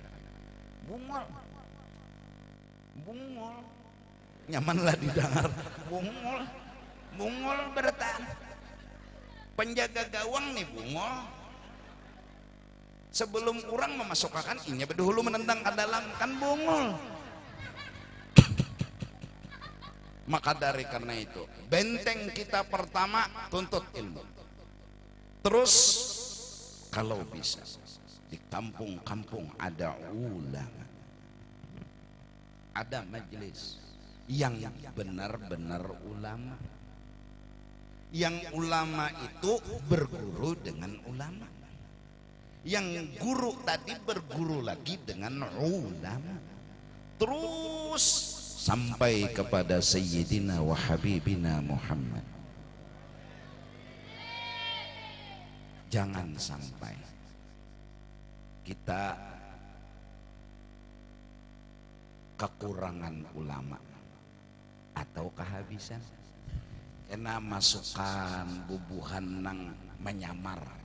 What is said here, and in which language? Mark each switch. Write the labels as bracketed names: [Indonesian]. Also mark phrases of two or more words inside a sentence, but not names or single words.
[Banjar] Bungul nyamanlah didengar. Bungul berataan. Penjaga gawang nih bungul. Sebelum orang memasukkan inya berdahulu menendang ke dalam, kan bungul. [Indonesian] Maka dari karena itu benteng kita pertama tuntut ilmu. Terus kalau bisa di kampung-kampung ada ulama, ada majelis yang benar-benar ulama, yang ulama itu berguru dengan ulama, yang guru tadi berguru lagi dengan ulama, terus sampai kepada [Arabic] سيدنا وحبيبنا [Indonesian] Muhammad. [Banjar] Jangan sampai kita kekurangan ulama atau kehabisan kena masukan bubuhan nang menyamar.